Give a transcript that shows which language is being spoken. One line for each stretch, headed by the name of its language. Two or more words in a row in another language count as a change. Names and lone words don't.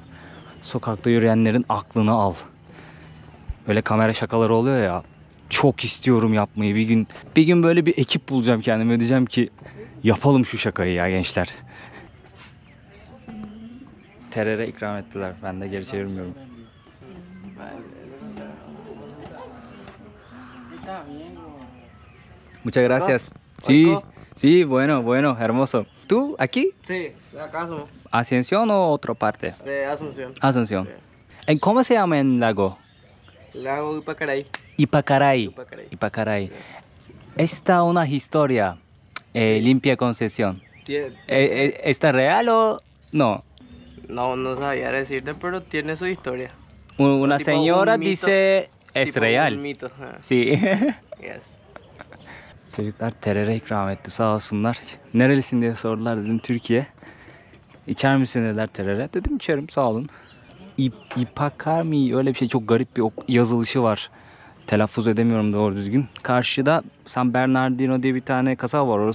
Turkish: Sokakta yürüyenlerin aklını al. Böyle kamera şakaları oluyor ya. Çok istiyorum yapmayı. Bir gün böyle bir ekip bulacağım kendime, diyeceğim ki yapalım şu şakayı ya gençler. Terere ikram ettiler. Ben de geri çevirmiyorum.
Spanish: Muchas gracias. Sí, sí, bueno, hermoso. ¿Tú aquí? Sí, de acá somos. ¿Ascensión o otra parte? De Asunción. Asunción. ¿Cómo se llama el lago? Lago Ipacaray. Ipacaray. Ipacaray. Ipacaray. Esta una historia limpia concesión. ¿Está real o no? No sabía decirte, pero tiene su historia. Una Tipo señora un mito, dice es tipo real. un mito. Sí.
English: Yes.
Turkish: Çocuklar terere ikram etti sağ olsunlar. Nerelisin diye sordular, dedim Türkiye. İçer misin dediler terere. Dedim içerim sağ olun. İpakami öyle bir şey, çok garip bir yazılışı var. Telaffuz edemiyorum doğru düzgün. Karşıda San Bernardino diye bir tane kasaba var.